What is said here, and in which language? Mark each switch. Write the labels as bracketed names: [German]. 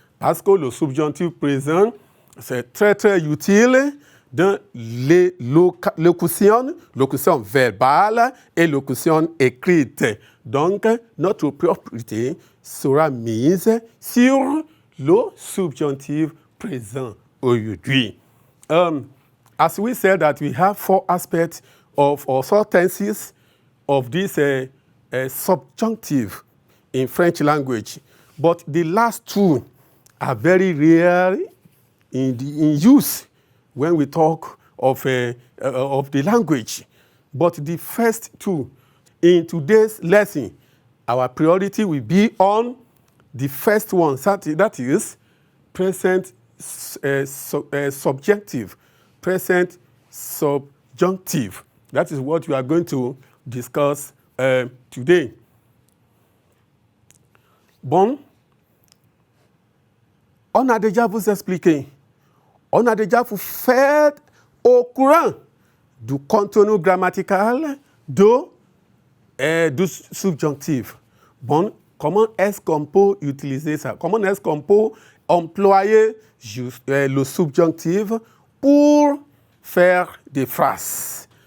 [French] Parce que le subjonctif présent, c'est très, très utile dans les locutions verbales et locutions écrites. Donc, notre priorité sera mise sur le subjonctif present aujourd'hui. [English] As we said that we have 4 aspects of or 4 tenses of this subjunctive in French language, but the last 2 are very rare in use when we talk of the language. But the first 2, in today's lesson, our priority will be on the first one, that is present subjunctive. Present subjunctive. That is what we are going to discuss today. [French] Bon, on a déjà vous expliqué, on a déjà vous fait au courant du contenu grammatical du subjonctif. Bon, comment est-ce qu'on peut utiliser ça? Comment est-ce qu'on peut employer le subjonctif pour faire des phrases?